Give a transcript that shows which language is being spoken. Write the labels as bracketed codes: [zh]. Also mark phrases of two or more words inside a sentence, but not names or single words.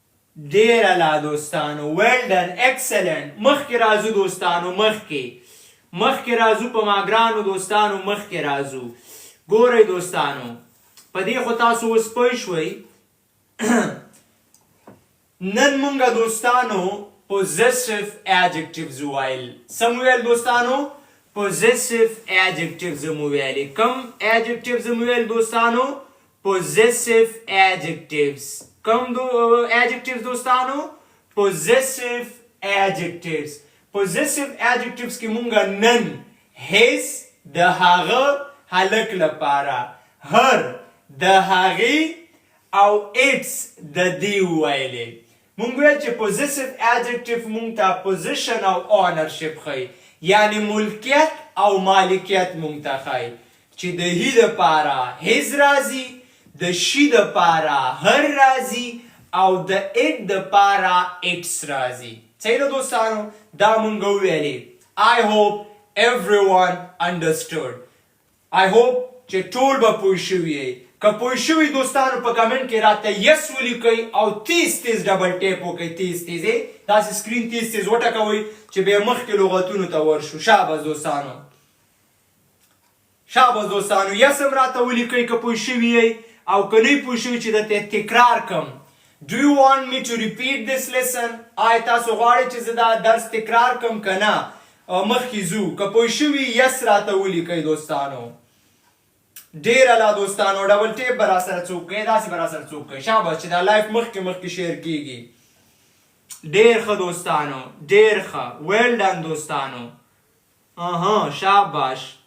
[ps] ډیره لا دوستانو [en] well done excellent [ps] مخکې راځو دوستانو مخکې راځو په ما ګرانو دوستانو مخکې راځو ګورئ دوستانو په دې خو تاسو اوس پوه شوئ نن مونږه دوستانو [en] possessive adjectives [ps] وایل څه مو ویل دوستانو [en] possessive adjectives [ps] مو ویلې کوم adjectives مو ویل دوستانو [en] possessive adjectives [ps] کوم adjectives دوستانو [en] possessive adjectives [ps] کې مونږه نن his د هغه هلک لپاره her د هغې او its د دې وویلې مونږ ویل چې [en] possessive adjective [ps] مونږ ته position او ownership ښیي یعنی ملکیت او مالکیت مونږ ته ښیي چې د he دپاره his راځي د she دپاره her راځي او د it دپاره its راځي صحیح ده دوستانو دا مونږ وویلې [en] I hope everyone understood I hope [ps] چې ټول به پوه شوي یې که پوه شوي دوستانو په کمنټ کې راته یس ولیکئ او تیز [en] double tap [ps] وکئ تیز داسې سکرین تیز وټکوئ چې بیا مخکې لغتونو ته ورشو شاباس دوستانو یس هم راته ولیکئ که پوه شوي یې او که نه پوه شوي چې درته تکرار کم [en] Do you want me to repeat this lesson? [ps] آیا تاسو غواړئ چې زه دا درس تکرار کم که نه مخکې ځو که پوه شوي یس راته ولیکئ دوستانو ډیره لا دوستانو [en] double tap [ps] به راسره څوک کوئ داسې به راسره څوک کوئ شاباس چې دا لایف مخکې شیر کیږي ډیر ښه دوستانو ډیر ښه [en] well done [ps] دوستانو شاباش